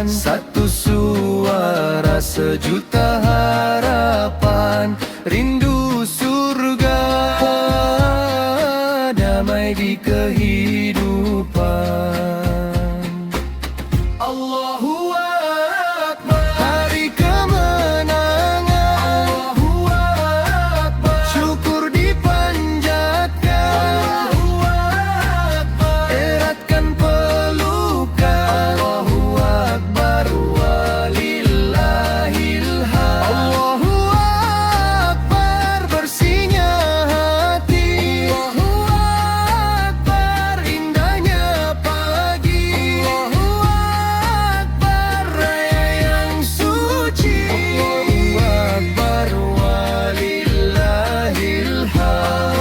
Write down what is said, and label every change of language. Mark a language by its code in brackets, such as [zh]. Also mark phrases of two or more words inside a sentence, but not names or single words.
[id] Satu suara sejuta harapan, rindu surga, damai di kehidupan. [ar] الله أكبر, [id] hari kemenangan. [ar] الله أكبر, [id] syukur dipanjatkan. [ar] الله أكبر, [id] eratkan pelukan. [ar] الله أكبر ولله الحمد. الله أكبر, [id] bersihnya hati. [ar] الله أكبر, [id] indahnya pagi. [ar] الله أكبر, [id] raya yang suci. [ar] الله أكبر ولله الحمد.